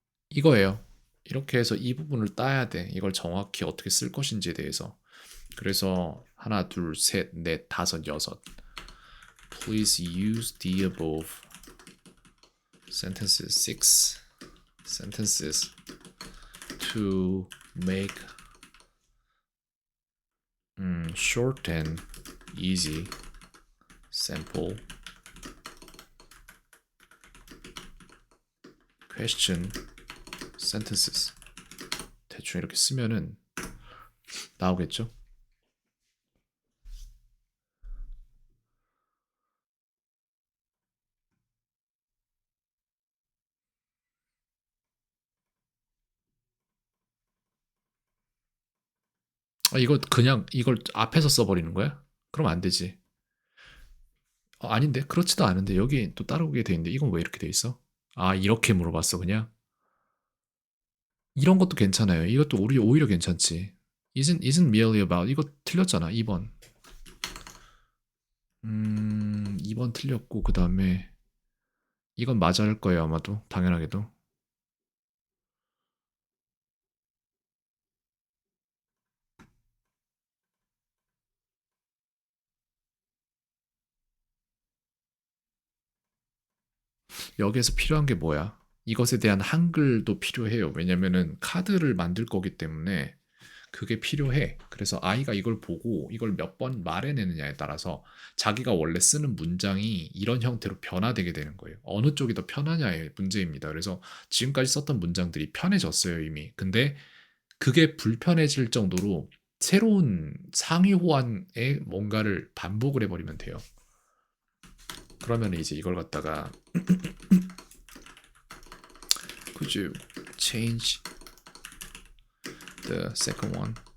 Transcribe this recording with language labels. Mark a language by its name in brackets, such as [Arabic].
[Korean] 이거예요. 이렇게 해서 이 부분을 따야 돼. 이걸 정확히 어떻게 쓸 것인지에 대해서. 그래서 하나, 둘, 셋, 넷, 다섯, 여섯. [English] Please use the above sentences, six sentences to make short and easy sample question sentences. [Korean] 대충 이렇게 쓰면은 나오겠죠? 이거 그냥 이걸 앞에서 써버리는 거야? 그럼 안 되지. 아닌데? 그렇지도 않은데 여기 또 따르게 돼 있는데 이건 왜 이렇게 돼 있어? 아, 이렇게 물어봤어 그냥? 이런 것도 괜찮아요. 이것도 우리 오히려 괜찮지. [English] Isn't merely about [Korean] 이거 틀렸잖아. 2번. 2번 틀렸고 그 다음에 이건 맞아 할 거예요 아마도 당연하게도. 여기에서 필요한 게 뭐야? 이것에 대한 한글도 필요해요. 왜냐면은 카드를 만들 거기 때문에 그게 필요해. 그래서 아이가 이걸 보고 이걸 몇 번 말해내느냐에 따라서 자기가 원래 쓰는 문장이 이런 형태로 변화되게 되는 거예요. 어느 쪽이 더 편하냐의 문제입니다. 그래서 지금까지 썼던 문장들이 편해졌어요, 이미. 근데 그게 불편해질 정도로 새로운 상위 호환의 뭔가를 반복을 해버리면 돼요. 그러면 이제 이걸 갖다가 [English] could you change the second one?